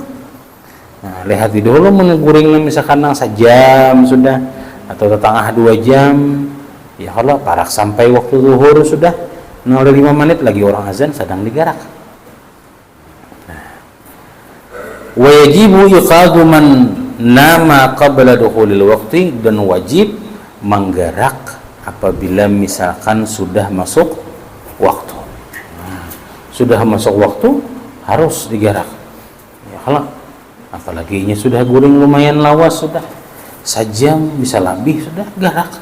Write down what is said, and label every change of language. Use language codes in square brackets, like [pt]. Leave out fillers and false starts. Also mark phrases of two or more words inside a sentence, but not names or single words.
[id] Nah, lihat dahulu [bjn] mun guring [id] misalkan nang sejam sudah atau setengah 2 jam. Ya kalau parak sampai waktu zuhur sudah 5 menit lagi orang azan sedang digerak. [ar] واجب إيقاظ من نام قبل دخول الوقت, [id] dan wajib menggerak apabila misalkan sudah masuk waktu. Nah, sudah masuk waktu harus digerak. Ya kalau apalagi ini sudah [bjn] guring lumayan lawas [id] sudah sejam bisa lebih sudah gerak.